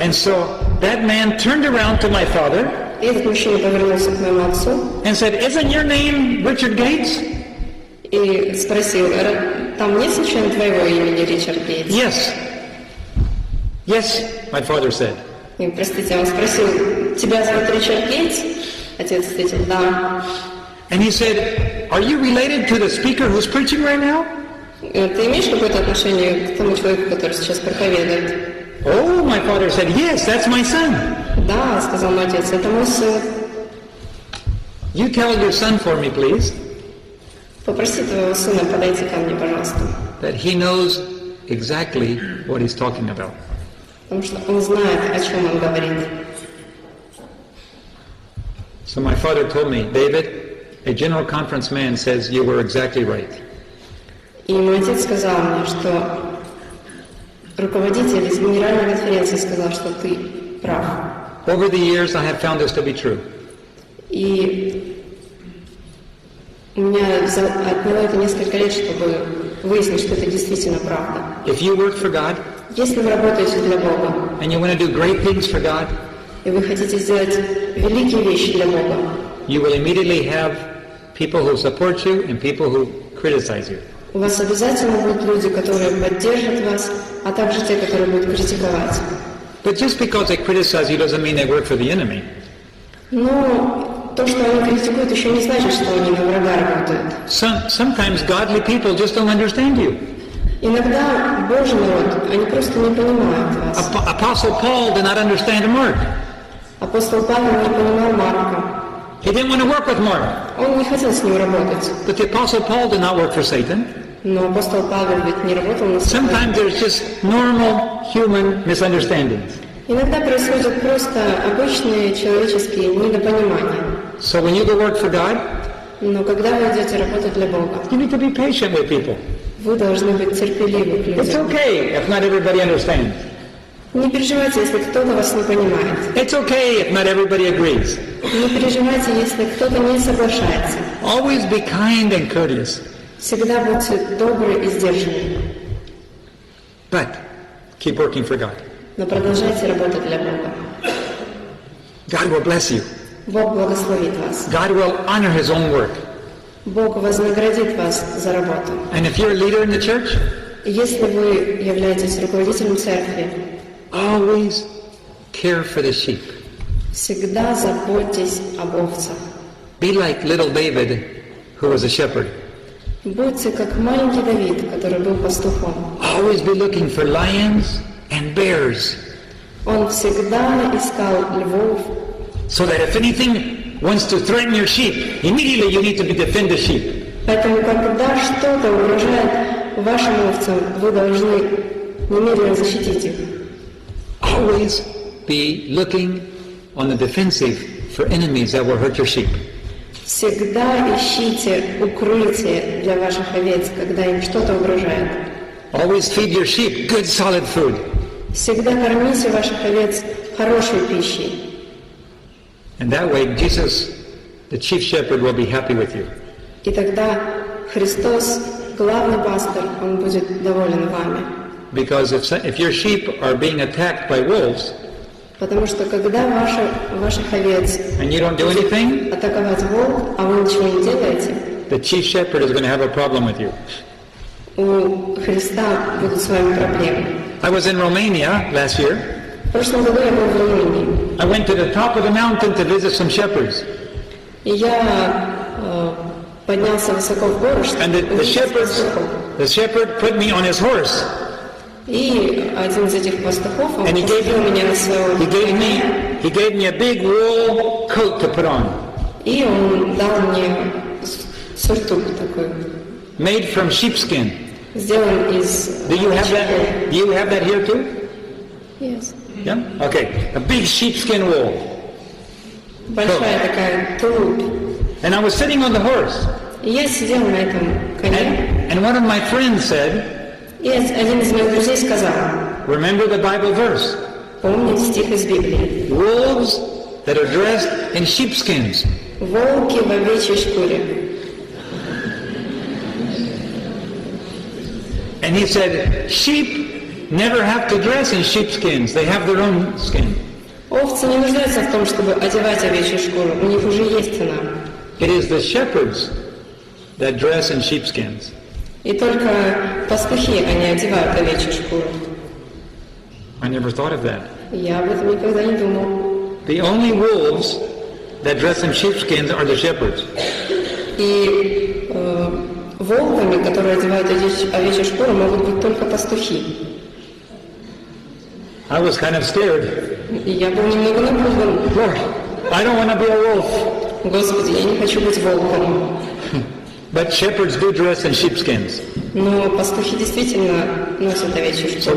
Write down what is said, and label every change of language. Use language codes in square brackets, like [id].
[en] And so that man turned around to my father [ru] И этот мужчина повернулся к моему отцу [en] and said, "Isn't your name Richard Gates?" [ru] и спросил, там нет случайно твоего имени Ричард Гейтс? [en] Yes. Yes, my father said. [ru] И, простите, он спросил, тебя зовут Ричард Гейтс? Отец ответил, да. [en] And he said, "Are you related to the speaker who's preaching right now?" [ru] Ты имеешь какое-то отношение к тому человеку, который сейчас проповедует? [en] Oh, my father said, "Yes, that's my son." [ru] Да, сказал мой отец, это мой сын. [en] You tell your son for me, please, [ru] Попроси твоего сына подойти ко мне, пожалуйста. [en] that he knows exactly what he's talking about. [ru] Потому что он знает, о чем он говорит. [en] So my father told me, "David, a general conference man says you were exactly right." [ru] И мой отец сказал мне, что руководитель из Генеральной конференции сказал, что ты прав. [en] Over the years, I have found this to be true. [ru] И у меня отняло это несколько лет, чтобы выяснить, что это действительно правда. [en] If you work for God [ru] Если вы работаете для Бога, [en] and you want to do great things for God, [ru] и вы хотите сделать великие вещи для Бога, [en] you will immediately have people who support you and people who criticize you. [ru] у вас обязательно будут люди, которые поддержат вас, а также те, которые будут критиковать. [en] But just because they criticize you doesn't mean they work for the enemy. [ru] Но то, что они критикуют, еще не значит, что они на врага работают. [en] Sometimes godly people just don't understand you. [ru] Иногда Божий народ, они просто не понимают вас. [en] Apostle Paul did not understand Mark. [ru] Апостол Павел не понимал Марка. [en] He didn't want to work with Mark. [ru] Он не хотел с ним работать. [en] But the Apostle Paul did not work for Satan. [ru] Но апостол Павел ведь не работал на Сатану. [en] Sometimes there's just normal human misunderstandings. [ru] Иногда происходят просто обычные человеческие недопонимания. [en] So when you go work for God, [ru] Но когда вы идете работать для Бога, [en] you need to be patient with people. [ru] вы должны быть терпеливы к [en] It's [ru] людям. [en] okay if not everybody understands. [ru] Не переживайте, если кто-то вас не понимает. [en] It's okay if not everybody agrees. [ru] Не переживайте, если кто-то не соглашается. [en] Always be kind and courteous. [ru] Всегда будьте добры и сдержанны. [en] But keep working for God. [ru] Но продолжайте работать для Бога. [en] God will bless you. [ru] Бог благословит вас. [en] God will honor His own work. [ru] Бог вознаградит вас за работу. [en] And if you're a leader in the church, [ru] И если вы являетесь руководителем церкви, [en] always care for the sheep. [ru] всегда заботьтесь об овцах. [en] Be like little David, who was a shepherd. [ru] Будьте как маленький Давид, который был пастухом. [en] Always be looking for lions and bears, [ru] Он всегда искал львов, [en] so that if anything wants to threaten your sheep, immediately you need to defend the sheep. [ru] поэтому когда что-то угрожает вашим овцам, вы должны немедленно защитить их. [en] Always be looking on the defensive for enemies that will hurt your sheep. [ru] Всегда ищите укрытие для ваших овец, когда им что-то угрожает. [en] Always feed your sheep good solid food. [ru] Всегда кормите ваших овец хорошей пищей. [en] And that way Jesus, the chief shepherd, will be happy with you. [ru] И тогда Христос, главный пастор, Он будет доволен вами. [en] Because if your sheep are being attacked by wolves, [ru] Потому что когда ваших овец [en] and you don't do anything, [ru] атаковать волк, а вы ничего не делаете, [en] the chief shepherd is going to have a problem with you. [ru] у Христа будут с вами проблемы. [en] I was in Romania last year. [ru] В прошлом году я был в Румынии. [en] I went to the top of the mountain to visit some shepherds. [ru] И я поднялся высоко в гору, чтобы увидеть пастухов. [en] The shepherd put me on his horse. [ru] И один из этих пастухов, он посадил меня на своего коня. [en] He gave me a big wool coat to put on. [ru] И он дал мне сюртук такой. [en] Made from sheepskin. [ru] Сделан из... [en] Do you have that here too? Yes. Yeah? Okay. A big sheepskin wool. [ru] Большая такая тулуп. [en] And I was sitting on the horse. [ru] И я сидел на этом коне. [en] And one of my friends said, [ru] И один из моих друзей сказал, [en] remember the Bible verse. [ru] Помните стих из Библии. [en] Wolves that are dressed in sheepskins. [ru] Волки в овечьей шкуре. [en] And he said, sheep never have to dress in sheepskins. They have their own skin. [ru] Овцы не нуждаются в том, чтобы одевать овечью шкуру. У них уже есть она. [en] It is the shepherds that dress in sheepskins. [ru] И только пастухи, они одевают овечью шкуру. [en] I never thought of that. [ru] Я об этом никогда не думал. [en] The only wolves that dress in sheepskins are the shepherds. [ru] И волками, которые одевают овечью шкуру, могут быть только пастухи. [en] I was kind of scared. [ru] И я был немного напуган. [en] Lord, I don't want to be a wolf. [ru] Господи, я не хочу быть волком. [en] But shepherds do dress in sheepskins. [ru] Но пастухи действительно носят овечью шкуру.